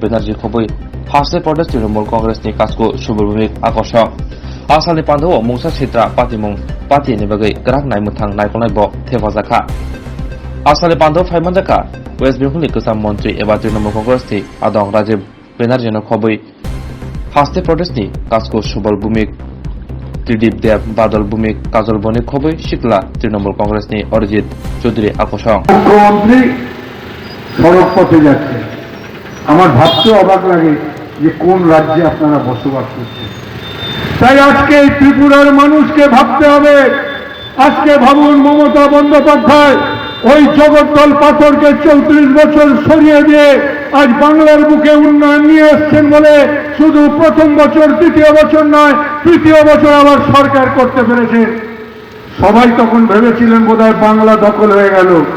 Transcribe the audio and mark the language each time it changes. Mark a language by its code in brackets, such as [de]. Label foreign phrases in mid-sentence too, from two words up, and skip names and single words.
[trp] Banerjee khoboi Harse Pradesh Trinamool Congress ni Kasko Subulbumik Akoshok Asalni Pandab Mungsa Chitra Patimung Pati ni bagai Gerak Naimutang Naikonai Bo Thefajaka Asalni Pandab Phaimajaka West Bengal ni Kesam Mantri eba Trinamool Congress ni Adong Rajiv Banerjee khoboi Harse Pradesh ni Kasko Subulbumik Tridip Dev Badal Bumik Kajol Bonik Khoboi Shikla Trinamool Congress ni Arijit Choudhury Akosong [bn] মুখ্যমন্ত্রী সড়ক পথে যাচ্ছে আমার ভাবতে অবাক লাগে যে কোন রাজ্যে আপনারা বসবাস করছেন তাই আজকে এই ত্রিপুরার মানুষকে ভাবতে হবে আজকে ভাবুন মমতা বন্দ্যোপাধ্যায় ওই জগদ্দল পাথরকে 34 বছর সরিয়ে দিয়ে আজ বাংলার বুকে উন্নয়ন নিয়ে এসেছেন বলে শুধু প্রথম বছর দ্বিতীয় বছর নয় তৃতীয় বছর আবার সরকার করতে পেরেছে সবাই তখন ভেবেছিলেন বোধহয় বাংলা দখল হয়ে গেল